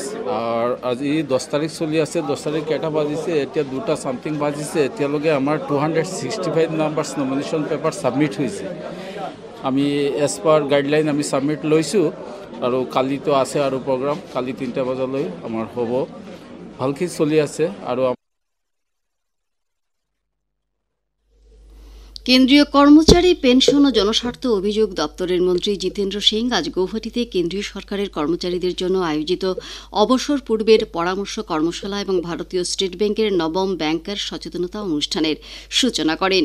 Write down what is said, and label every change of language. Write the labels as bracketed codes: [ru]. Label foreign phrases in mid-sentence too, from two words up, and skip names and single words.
[as] আৰু আজি 10 তাৰিখ চলি আছে। 10 তাৰিখ কেইটা বাজিছে? এতিয়া 2টা ছামথিং বাজিছে। এতিয়ালৈকে আমাৰ 265 [en] numbers nomination paper [as] ছাবমিট হৈছে। আমি [en] as per guideline [as] আমি ছাবমিট লৈছোঁ আৰু কালিতো আছে আৰু প্ৰগ্ৰাম, কালি 3টা বজালৈ আমাৰ হ'ব। ভালকৈ চলি আছে। আৰু [bn] কেন্দ্রীয় কর্মচারী পেনশন ও জনস্বার্থ অভিযোগ দপ্তরের মন্ত্রী জিতেন্দ্র সিং আজ গৌহাটিতে কেন্দ্রীয় সরকারের কর্মচারীদের জন্য আয়োজিত অবসর পূর্বের পরামর্শ কর্মশালা এবং ভারতীয় স্টেট ব্যাংকের নবম ব্যাংকার সচেতনতা অনুষ্ঠানের সূচনা করেন।